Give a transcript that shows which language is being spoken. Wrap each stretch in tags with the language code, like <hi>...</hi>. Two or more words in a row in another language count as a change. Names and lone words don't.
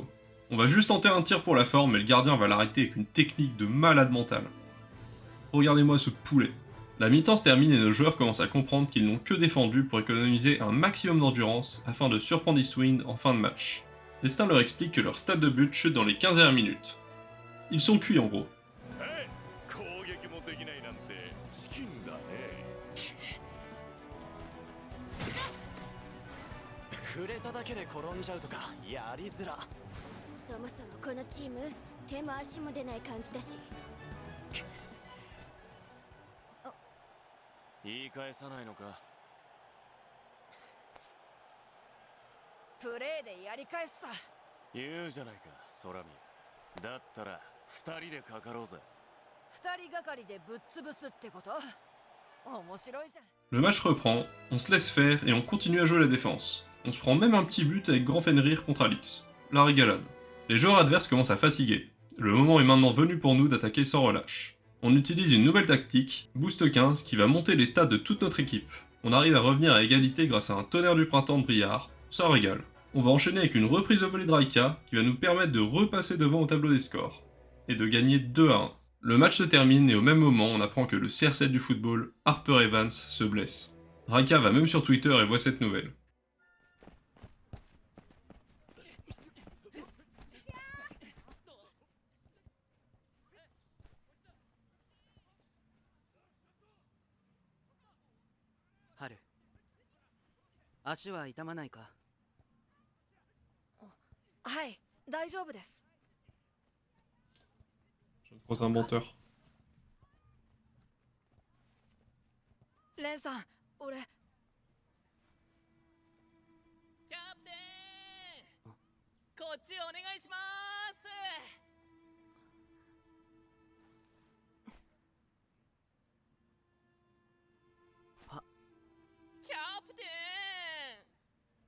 <fr>On va juste tenter un tir pour la forme, mais le gardien va l'arrêter avec une technique de malade mental. Regardez-moi ce poulet. La mi-temps se termine et nos joueurs commencent à comprendre qu'ils n'ont que défendu pour économiser un maximum d'endurance afin de surprendre Eastwind en fin de match. Destin leur explique que leur stade de but chute dans les 15 dernières minutes. Ils sont cuits en gros.</fr> <ja>攻撃もできないなんてチキンだね。触れただけで転んじゃうとかやりづら。そもそもこのチーム手も足も出ない感じだし。言い返さないのか。プレーでやり返すさ。言うじゃないか、ソラミ。だったら二人でかかろうぜ。二人がかりでぶっ潰すってこと？面白いじゃん。</ja> <fr>Le match reprend, on se laisse faire et on continue à jouer la défense. On se prend même un petit but avec Grand Fenrir contre Alix. La régalade. Les joueurs adverses commencent à fatiguer. Le moment est maintenant venu pour nous d'attaquer sans relâche. On utilise une nouvelle tactique, Boost 15, qui va monter les stats de toute notre équipe. On arrive à revenir à égalité grâce à un tonnerre du printemps de Briard, ça régale. On va enchaîner avec une reprise au volley de Raika, qui va nous permettre de repasser devant au tableau des scores, et de gagner 2-1. Le match se termine et au même moment, on apprend que le CR7 du football, Harper Evans, se blesse. Raika va même sur Twitter et voit cette nouvelle. Haru.</fr> <ja>足は痛まないか？はい、大丈夫です。</ja> <fr>Je ne crois un menteur.</fr> <ja>レンさん、俺。キャプテン、こっちお願いします。キャプテン。</ja>